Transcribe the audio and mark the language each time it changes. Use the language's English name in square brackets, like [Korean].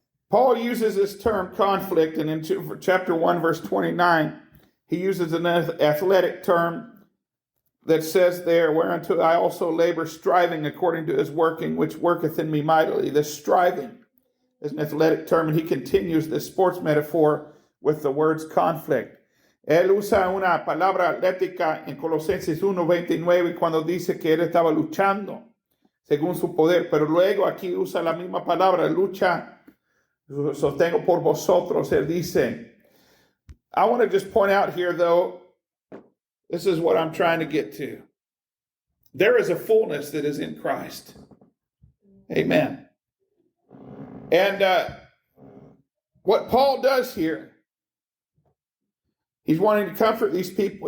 [English] Paul uses this term conflict, and in chapter 1, verse 29, he uses an athletic term that says there, whereunto I also labor, striving according to his working, which worketh in me mightily. This striving is an athletic term, and he continues this sports metaphor with the words conflict. [Spanish] Él usa una palabra atlética en Colosenses 1:29 cuando dice que él estaba luchando según su poder, pero luego aquí usa la misma palabra, lucha, sostengo por vosotros. Él dice, [English] I want to just point out here, though, this is what I'm trying to get to. There is a fullness that is in Christ. Amen. And what Paul does here, he's wanting to comfort these people.